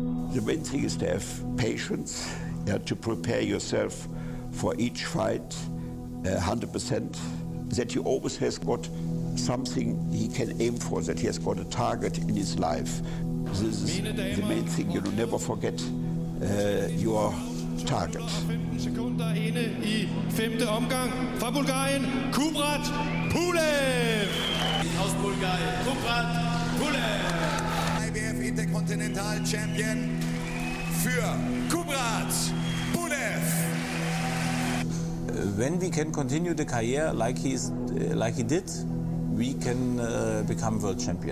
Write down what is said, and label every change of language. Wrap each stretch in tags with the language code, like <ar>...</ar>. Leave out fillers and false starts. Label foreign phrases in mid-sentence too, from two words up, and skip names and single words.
<en>The main thing is to have patience, to prepare yourself for each fight 100%, that he always has got something he can aim for, that he has got a target in his life. This is the main thing, you know, never forget your target.</en> <da>15 sekunder inde i 5. omgang fra Bulgarien, Kubrat Pulev.</da> <de>Aus Bulgarien, Kubrat Pulev. IBF Intercontinental Champion für Kubrat Pulev.</de> <en>When we can continue the career like he did, we can become world champion.</en>